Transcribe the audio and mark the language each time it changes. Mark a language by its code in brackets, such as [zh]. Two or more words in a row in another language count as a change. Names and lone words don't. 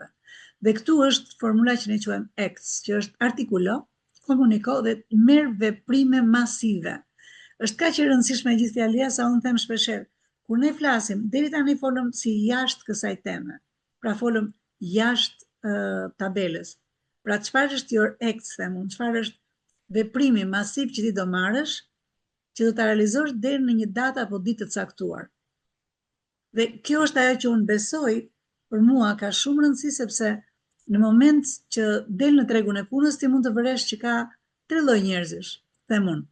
[sq] Dhe këtu është formula që ne quajmë ACTS, që është artikulo, komuniko dhe merr veprime masive. Është kaq e rëndësishme gjithë fjalia sa unë them shpeshherë. Kur ne flasim, deri tani folëm si jashtë kësaj teme. Pra folëm jashtë tabelës. Pra çfarë është your ACTS, them unë, çfarë është veprimi masiv që ti do marrësh, që do ta realizosh deri në një datë apo ditë të caktuar. Dhe kjo është ajo që unë besoj, për mua ka shumë rëndësi sepse në moment që del në tregun e punës ti mund të vëresh që ka 3 lloj njerëzish, them unë.